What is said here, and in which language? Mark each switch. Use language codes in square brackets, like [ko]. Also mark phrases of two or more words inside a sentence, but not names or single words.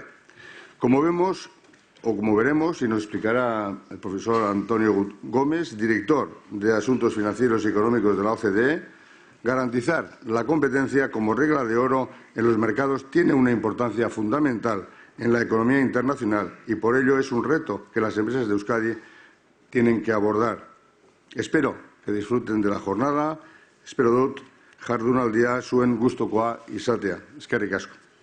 [es] Como veremos, y nos explicará el profesor Antonio Gómez, director de Asuntos Financieros y Económicos de la OCDE, garantizar la competencia como regla de oro en los mercados tiene una importancia fundamental en la economía internacional y por ello es un reto que las empresas de Euskadi tienen que abordar. Espero que disfruten de la jornada. [eu] Espero dut jardunaldia zuen gustukoa izatea. Eskerrik asko.